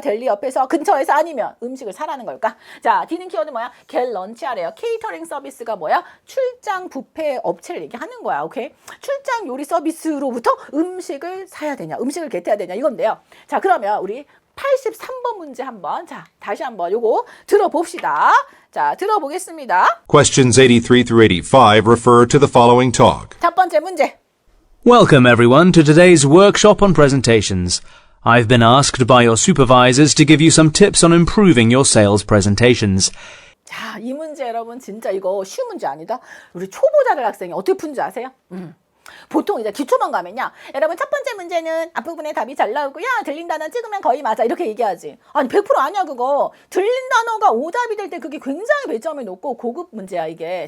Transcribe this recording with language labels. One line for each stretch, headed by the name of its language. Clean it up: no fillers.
Korean: 델리 옆에서 근처에서 아니면 음식을 사라는 걸까? 자, D는 키워드 뭐야? 겟 런치 하래요. 케이터링 서비스가 뭐야? 출장 뷔페 업체를 얘기하는 거야. 오케이? 출장 요리 서비스로부터 음식을 사야 되냐? 음식을 겟해야 되냐? 이건데요. 자, 그러면 우리 83번 문제 한번 다시 한번 요거 들어봅시다. 자, 들어보겠습니다.
English: Questions 83 through 85 refer to the following talk.
Korean: 첫 번째 문제.
English: Welcome everyone to today's workshop on presentations. I've been asked by your supervisors to give you some tips on improving your sales presentations.
Korean: 자, 이 문제 여러분 진짜 이거 쉬운 문제 아니다. 우리 초보자들 학생이 어떻게 푼지 아세요? 보통 이제 기초만 가면요. 여러분 첫 번째 문제는 앞부분에 답이 잘 나오고요. 들린 단어 찍으면 거의 맞아. 이렇게 얘기하지. 아니 100% 아니야 그거. 들린 단어가 오답이 될 때 그게 굉장히 배점이 높고 고급 문제야 이게.